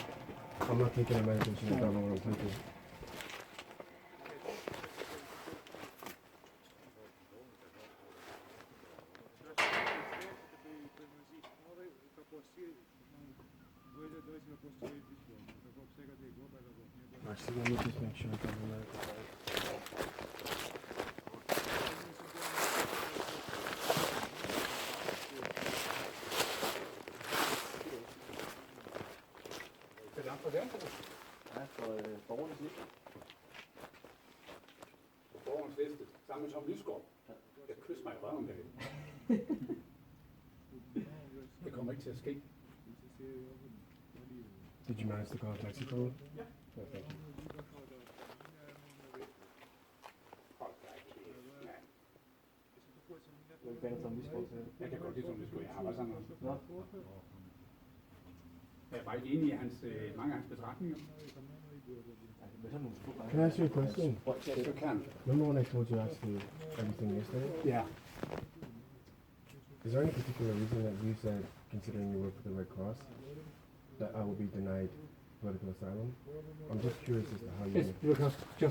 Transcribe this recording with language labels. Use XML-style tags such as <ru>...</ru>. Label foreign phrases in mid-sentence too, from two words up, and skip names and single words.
<en>I'm not taking a medication. I don't know what I'm taking. Actually, let me just make sure I got the medical card. Sit down for them.</en> <da>Ja, for borgernes liv. På borgerens liste, sammen med Tom Lysgaard. Jeg kysser mig i røven med det. Det kommer ikke til at ske.</da> <en>Did you manage to call a taxi for me? Yeah. Yeah, thank you.</en> <da>Hvad fanden som Lysgaard til? Jeg kan godt lide Tom Lysgaard. Jeg har bare sammen med ham. Nå. Jeg er bare ikke enig i mange af hans betragtninger. Hvad så nogle spurgte?</da> <en>Can I ask you a question? Yes, you can. Remember when I told you actually everything yesterday? Yeah. Is there any particular reason that you said, considering you work for the Red Cross, that I will be denied political asylum? I'm just curious as to how you.</en>